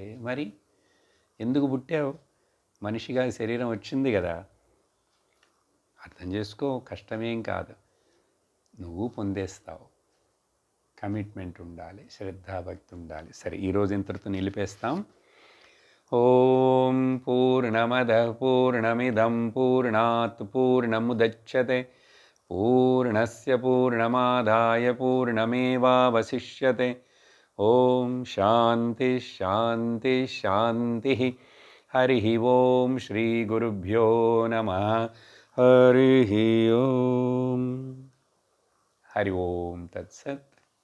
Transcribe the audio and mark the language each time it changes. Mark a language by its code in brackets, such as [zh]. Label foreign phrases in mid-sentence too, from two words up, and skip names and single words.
[te] మరి ఎందుకు పుట్టావు? మనిషిగా శరీరం వచ్చింది కదా, అర్థం చేసుకో. కష్టమేం కాదు, నువ్వు పొందేస్తావు. కమిట్మెంట్ ఉండాలి, శ్రద్ధాభక్తి ఉండాలి. సరే, ఈరోజు ఇంతటితో నిలిపేస్తాం. [sa] ఓం పూర్ణమద పూర్ణమిదం పూర్ణాత్ పూర్ణముదచ్యతే పూర్ణస్య పూర్ణమాదాయ పూర్ణమేవావశిష్యతే. ఓం శాంతి శాంతి శాంతి. హరి ఓం శ్రీ గురుభ్యో నమః. హరి ఓం. హరి ఓం తత్సత్.